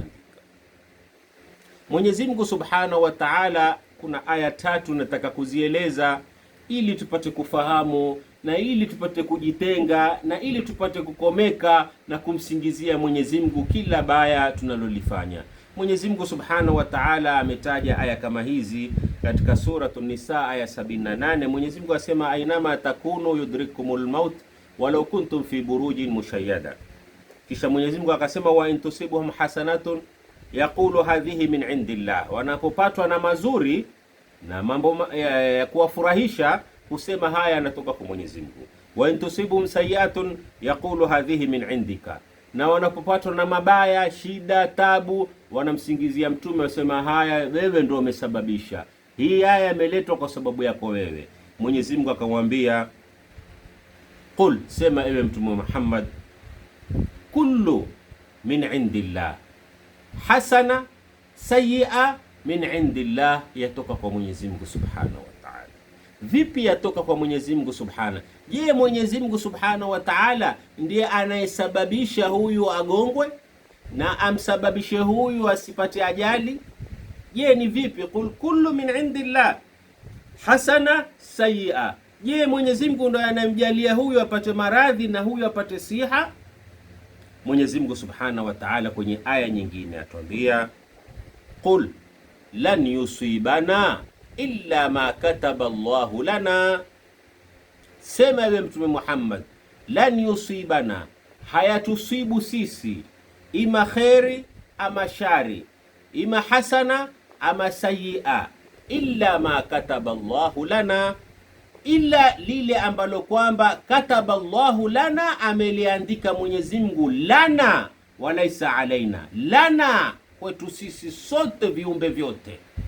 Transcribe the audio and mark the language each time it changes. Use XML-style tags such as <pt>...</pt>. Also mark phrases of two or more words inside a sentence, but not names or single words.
<sw>Mwenyezi Mungu</sw> <ar>سبحانه وتعالى,</ar> <sw>kuna aya 3 nataka kuzieleza ili tupate kufahamu na ili tupate kujitenga na ili tupate kukomeka na kumsingizia Mwenyezi Mungu kila baya tunalolifanya. Mwenyezi Mungu</sw> <ar>سبحانه وتعالى</ar> <sw>ametaja aya kama hizi katika Suratul Nisa aya 78. Mwenyezi Mungu asema,</sw> <ar>أينما تكونوا يدرككم الموت ولو كنتم في بروج مشيدة.</ar> <sw>Kisha Mwenyezi Mungu akasema,</sw> <ar>وإن تصبهم حسنة يقولوا هذه من عند الله.</ar> <sw>Wanapopatwa na mazuri na mambo ya kuwafurahisha husema haya yanatoka kwa Mwenyezi Mungu.</sw> <ar>وإن تصبهم سيئة يقولوا هذه من عندك.</ar> <sw>na wanapopatwa na mabaya, shida, tabu, wanamsingizia Mtume, wasema haya, wewe ndio umesababisha hii, haya yameletwa kwa sababu yako wewe. Mwenyezi Mungu akamwambia,</sw> <ar>qul,</ar> <sw>sema ewe Mtume Muhammad,</sw> <ar>كل من عند الله حسنة سيئة من عند الله,</ar> <sw>yatoka kwa Mwenyezi Mungu</sw> <ar>سبحانه وتعالى.</ar> <sw>Vipi yatoka kwa Mwenyezi Mungu Subhanahu? Je, Mwenyezi Mungu</sw> <ar>سبحانه وتعالى</ar> <sw>ndiye anayesababisha huyu agongwe na amsababishe huyu asipate ajali? Je, ni vipi?</sw> <ar>قل كل من عند الله حسنة سيئة.</ar> <sw>Je, Mwenyezi Mungu ndiye anayemjalia huyu apate maradhi na huyu apate siha? Mwenyezi Mungu</sw> <ar>سبحانه وتعالى</ar> <sw>kwenye aya nyingine atuambia,</sw> <ar>قل لن يصيبنا إلا ما كتب الله لنا,</ar> <sw>sema ewe Mtume Muhammad,</sw> <ar>لن يصيبنا,</ar> <sw>hayatusibu sisi, ima kheri ama shari, ima hasana ama sayyi'a,</sw> <ar>إلا ما كتب الله لنا,</ar> <sw>ila lile ambalo kwamba</sw> <ar>كتب الله لنا,</ar> <sw>ameliandika Mwenyezi Mungu,</sw> <ar>لنا وليس علينا,</ar> <sw>lana kwetu sisi sote viumbe vyote.</sw>